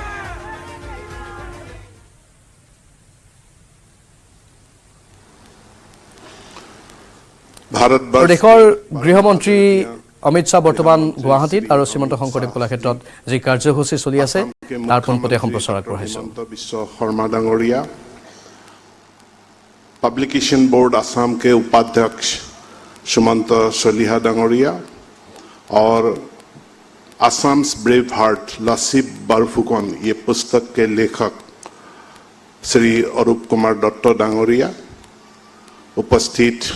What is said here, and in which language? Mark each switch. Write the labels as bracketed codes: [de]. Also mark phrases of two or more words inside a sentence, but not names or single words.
[as] দেশৰ গৃহমন্ত্ৰী অমিত শ্বাহ বৰ্তমান গুৱাহাটীত আৰু শ্ৰীমন্ত শংকৰদেৱ কলাক্ষেত্ৰত যি কাৰ্যসূচী চলি আছে তাৰ পোনপটীয়া সম্প্ৰচাৰ আগবঢ়াইছোঁ। বিশ্ব শৰ্মা ডাঙৰীয়া, [hi] पब्लिकेशन बोर्ड असम के उपाध्यक्ष सुमंत सलिहा डांगोरिया और असम्स ब्रेव हार्ट लसीब बरफुकन ये पुस्तक के लेखक श्री अरूप कुमार दत्त डांगोरिया, उपस्थित